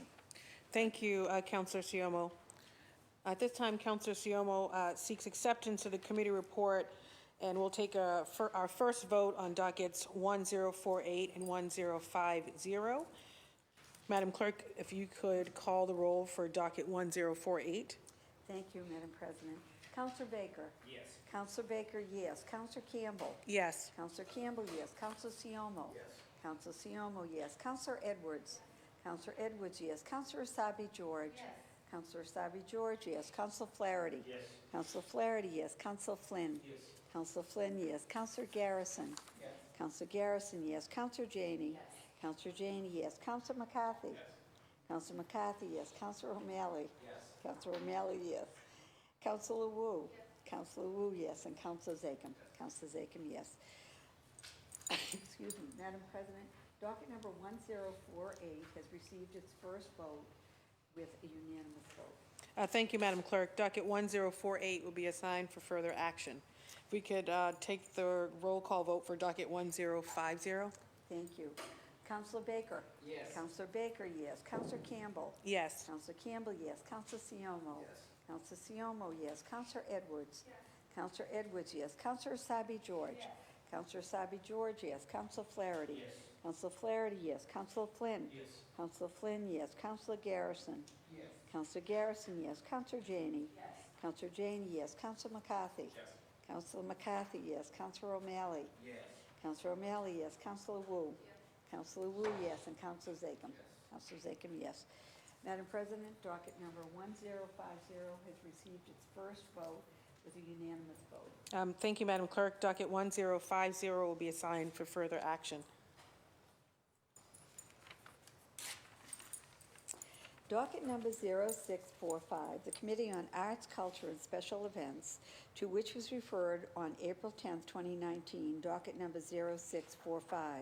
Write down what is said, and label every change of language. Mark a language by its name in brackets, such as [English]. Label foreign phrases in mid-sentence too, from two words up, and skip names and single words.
[English] Thank you, Councilor Siomo. At this time, Councilor Siomo seeks acceptance of the committee report, and we'll take our first vote on dockets 1048 and 1050. Madam Clerk, if you could call the roll for docket 1048. Thank you, Madam President. Councilor Baker? Yes. Councilor Baker, yes. Councilor Campbell? Yes. Councilor Campbell, yes. Councilor Siomo? Yes. Councilor Siomo, yes. Councilor Edwards? Councilor Edwards, yes. Councilor Asabi George? Yes. Councilor Asabi George, yes. Councilor Flaherty? Yes. Councilor Flaherty, yes. Councilor Flynn? Yes. Councilor Flynn, yes. Councilor Garrison? Yes. Councilor Garrison, yes. Councilor Janey? Yes. Councilor Janey, yes. Councilor McCarthy? Yes. Councilor McCarthy, yes. Councilor O'Malley? Yes. Councilor O'Malley, yes. Councilor Wu? Councilor Wu, yes. And Councilor Zachem? Councilor Zachem, yes. Excuse me, Madam President, docket number 1048 has received its first vote with a unanimous vote. Thank you, Madam Clerk. Docket 1048 will be assigned for further action. If we could take the roll call vote for docket 1050. Thank you. Councilor Baker? Yes. Councilor Baker, yes. Councilor Campbell? Yes. Councilor Campbell, yes. Councilor Siomo? Yes. Councilor Siomo, yes. Councilor Edwards? Yes. Councilor Edwards, yes. Councilor Asabi George? Yes. Councilor Asabi George, yes. Councilor Flaherty? Yes. Councilor Flaherty, yes. Councilor Flynn? Yes. Councilor Flynn, yes. Councilor Garrison? Yes. Councilor Garrison, yes. Councilor Janey? Yes. Councilor Janey, yes. Councilor McCarthy? Yes. Councilor McCarthy, yes. Councilor O'Malley? Yes. Councilor O'Malley, yes. Councilor Wu? Councilor Wu, yes. And Councilor Zachem? Yes. Councilor Zachem, yes. Madam President, docket number 1050 has received its first vote with a unanimous vote. Thank you, Madam Clerk. Docket 1050 will be assigned for further action. Docket number 0645, the Committee on Arts, Culture, and Special Events, to which was referred on April 10th, 2019, docket number 0645.